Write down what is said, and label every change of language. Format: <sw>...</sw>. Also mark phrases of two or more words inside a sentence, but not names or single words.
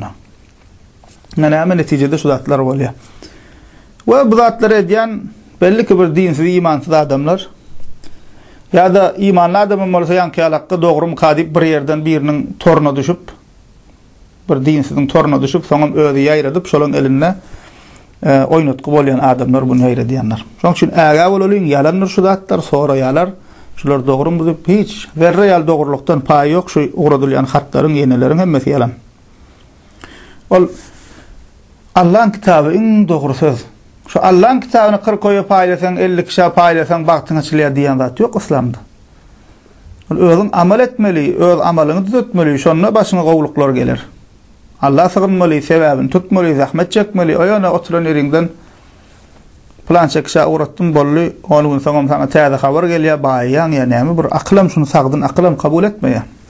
<tk>Näme netijede şu zatlar bolýar. We bu zatlar edýän belli ki bir dinsiz, imansyz adamlar ya da imanly adam bolsa ýanky alakka dogry kadip bir ýerden biriniň toruna düşüp, bir dinsiziň toruna düşüp, soňam özü ýaýradyp şolaň eline oynatky bolýan adamlar bunu ýaýradýanlar. Şoň üçin äge bolalyn ýalanlar şu zatlar, sonra ýalar, şular dogrymy diýip hiç zerre ýal dogrulukdan paý ýok, şu uğradylýan hatlaryň, ýeneleriň hemmesi ýalan. Ol Allah'ın kitabı en dogry söz. Şu Allah'ın kitabını 40 koya paýlasaň, 50 kişi paýlasaň bagtyň açylýar diýen zat ýok islamda. Özüň amal etmeli, öz amalyny düzeltmeli, şonda başyna gowluklar geler. Allah sığınmaly, sebäbini tutmaly, zahmet çekmeli, oýana oturan ýeriňden plan çekse uğratdym bolly, onu gün soňam sana täze habar gelýär, baýan ýa näme bir aklam şunu sagdyn, aklam kabul etmeýär.</tk>